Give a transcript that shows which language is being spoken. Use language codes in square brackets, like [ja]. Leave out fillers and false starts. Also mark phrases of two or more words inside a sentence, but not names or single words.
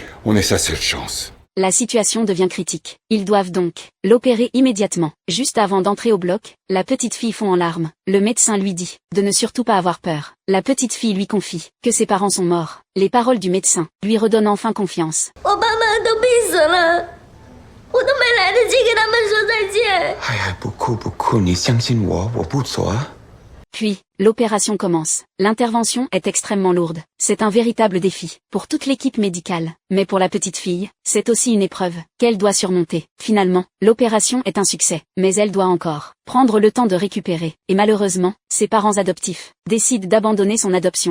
[fr] On est sa seule chance. La situation devient critique. Ils doivent donc l'opérer immédiatement. Juste avant d'entrer au bloc, la petite fille fond en larmes. Le médecin lui dit de ne surtout pas avoir peur. La petite fille lui confie que ses parents sont morts. Les paroles du médecin lui redonnent enfin confiance. [zh] 我爸妈都病死了，我都没来得及跟他们说再见。哎，不哭不哭，你相信我，我不走啊。 [fr] Puis, l'opération commence. L'intervention est extrêmement lourde. C'est un véritable défi pour toute l'équipe médicale. Mais pour la petite fille, c'est aussi une épreuve qu'elle doit surmonter. Finalement, l'opération est un succès. Mais elle doit encore prendre le temps de récupérer. Et malheureusement, ses parents adoptifs décident d'abandonner son adoption.